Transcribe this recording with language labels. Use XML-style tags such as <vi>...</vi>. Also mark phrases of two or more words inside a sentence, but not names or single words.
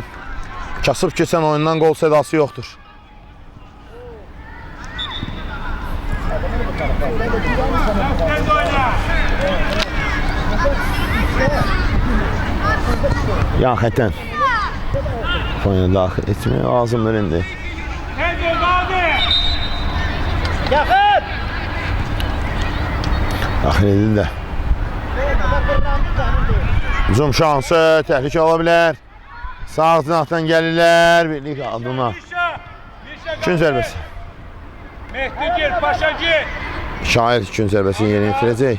<az>Kasıb keçən oyundan qol sədası yoxdur.</az> <tr>Sen de oyna.</tr> <az>Yan xəttdən oyuna daxil etmək lazımdır indi.</az> <tr>Sen de hadi. Yakın.</tr> <az>Daxil edildi də. Hücum şansı, təhlükə ola bilər. Sağ cinahdan gəlirlər. Birlik adına. İkinci zərbəsi.</az> <tr>Mehdi gir, Paşa gir.</tr> <az>Şair ikinci zərbəsini yerinə yetirəcək.</az>